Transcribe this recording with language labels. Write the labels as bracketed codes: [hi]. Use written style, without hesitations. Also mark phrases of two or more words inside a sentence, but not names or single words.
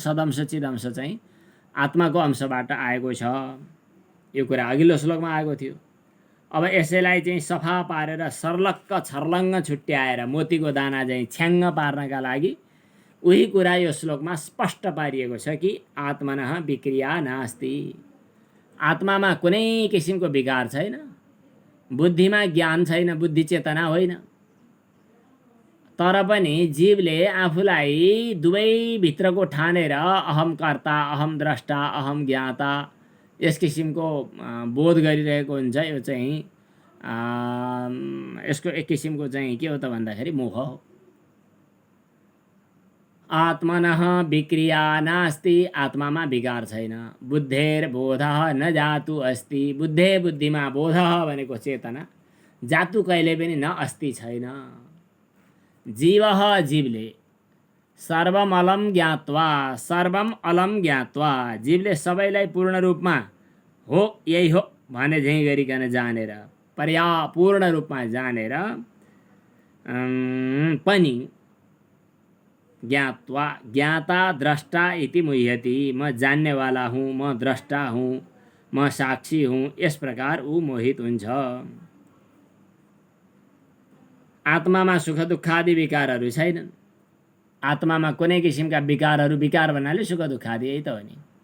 [ne] सदंश चिदंश चाहिँ आत्माको अंशबाट आएको छ। यो कुरा अघिल्लो श्लोकमा आएको थियो। अब यसैलाई चाहिँ सफा पारेर सर्लक्क छर्लङ्ग छुट्याएर मोतीको दाना चाहिँ छ्याङ्ग पार्नका लागि उही कुरा यो श्लोकमा स्पष्ट पारिएको छ कि [sa] आत्मनः विक्रिया नास्ति। [ne] आत्मामा कुनै किसिमको विकार छैन। बुद्धिमा ज्ञान छैन बुद्धि चेतना होइन। तर पनि जीवले आफूलाई दुवै भित्रको ठानेर [sa] अहम कर्ता, अहम द्रष्टा, अहम ज्ञाता [ne] यस किसिमको बोध गरिरहेको हुन्छ। यो चाहिँ यसको एक किसिमको चाहिँ के हो त भन्दाखेरि मोह हो। [sa] आत्मनः विक्रिया नास्ति, [ne] आत्मामा विकार छैन। [sa] बुद्धेर बोधः न जातु अस्ति, [ne] बुद्धे बुद्धिमा बोधः भनेको चेतना, जातु कहिले पनि [sa] न अस्ति [ne] छैन। जीवः जीवले [sa] सर्वम अलम ज्ञात्वा, सर्वम अलम ज्ञात्वा, [ne] जीवले सबैलाई पूर्ण रूपमा हो यही हो भने झैँ गरिकन जानेर, पूर्ण रूपमा जानेर पनि [sa] ज्ञात्वा, ज्ञाता द्रष्टा इति मुह्यति, [ne] म जान्नेवाला हूँ, म द्रष्टा हूँ, म साक्षी हूँ, यस प्रकार ऊ मोहित हुन्छ। आत्मामा सुख दुःख आदि विकारहरू छैनन्। आत्मामा कुनै किसिमका विकारहरू, विकार भन्नाले सुख दुःख आदि यही त हो नि।